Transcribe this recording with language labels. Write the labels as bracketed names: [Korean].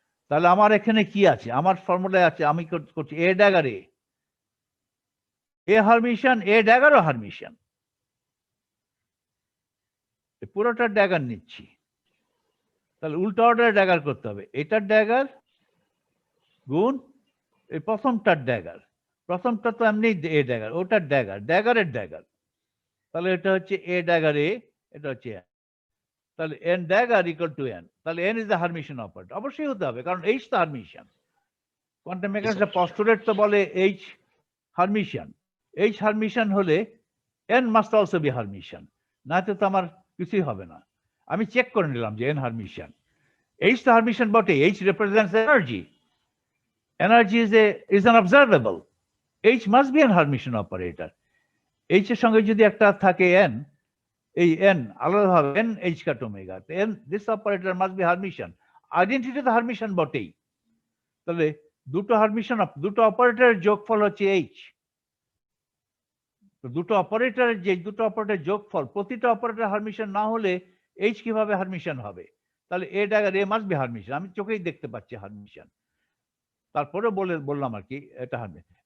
[Bangla] তাহলে আমার এখানে কি আছে, আমার ফর্মুলায় আছে, আমি করছি এ ড্যাগার এ হারমিশন, এ ড্যাগারও হারমিশন, পুরোটা ড্যাগার নিচ্ছি। তাহলে উল্টো অর্ডারে ড্যাগার করতে হবে, এটার ড্যাগার গুণ এই প্রথমটার ড্যাগার, প্রথমটা তো এমনি এ ড্যাগার, ওটার ড্যাগার, ড্যাগারের ড্যাগার। তাহলে এটা হচ্ছে এ ড্যাগার এ, এটা হচ্ছে n। তাহলে [English] n dagger equal to n, [Bangla] তাহলে [English] n is the Hermitian operator, [Bangla] অবশ্যই হতে হবে কারণ h তো হারমিশন। কোয়ান্টাম মেকানিক্সের পস্টুলেট তো বলে h হারমিশন, h হারমিশন হলে [English] n must also be Hermitian, [Bangla] না তো আমার কিছুই হবে না। আমি চেক করে নিলাম যে n হারমিশন, h তো হারমিশন বটে, [English] h represents energy, energy is an observable, h must be an Hermitian operator। [Bangla] h এর সঙ্গে যদি একটা থাকে n, এই n আলাদাভাবে n h cut omega, [English] n this operator must be Hermitian, [Bangla] identity তো হারমিশন বটেই। তাহলে দুটো হারমিশন, দুটো অপারেটরের যোগফল হচ্ছে h। তো দুটো অপারেটরের যে দুটো অপারেটরের যোগফল, প্রতিটা অপারেটর হারমিশন না হলে h কিভাবে হারমিশন হবে? তাহলে এ ড্যাগার এ মাস্ট বি হারমিশন, আমি চোখেই দেখতে পাচ্ছি হারমিশন। তারপরে বললাম আর কি এটা হারমিশন।